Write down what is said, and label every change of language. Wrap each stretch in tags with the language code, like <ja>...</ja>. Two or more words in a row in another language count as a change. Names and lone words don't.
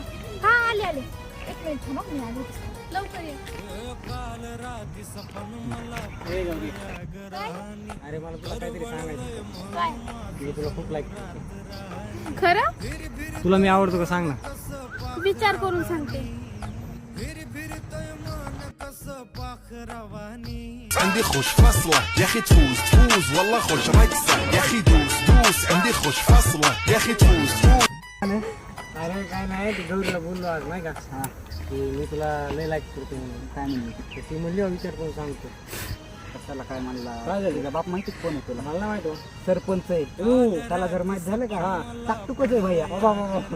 <mr>हा आले आले, एक मिनिट थांब हं, मी आले लवकर ये. ए गौरी, काय अरे मला तुला काहीतरी सांगायचं. काय मी तुला खूप लाईक करतो. खरं तुला मी आवडतो का सांग ना. विचार करून सांगते.</mr> <ar>عندي خوش فصلة يا اخي تفوز تفوز والله خوش رقصة يا اخي دوس دوس عندي خوش فصلة يا اخي تفوز تفوز.</ar> <mr>अरे काय नाही ते गौरीला बोललो आज नाही का. हा की मी तुला लय लाईक करतो म्हणून. काय म्हणली? तर ती म्हणली हो, विचार करून सांगतो. कशाला काय म्हणला? काय झालं? तुझा बाप माहिती कोण आहे तुला? मला नाही माहिती हो. सरपंच आहे. ओ, त्याला जर माहित झालं का हा. टाकटुकच आहे भैया.</mr>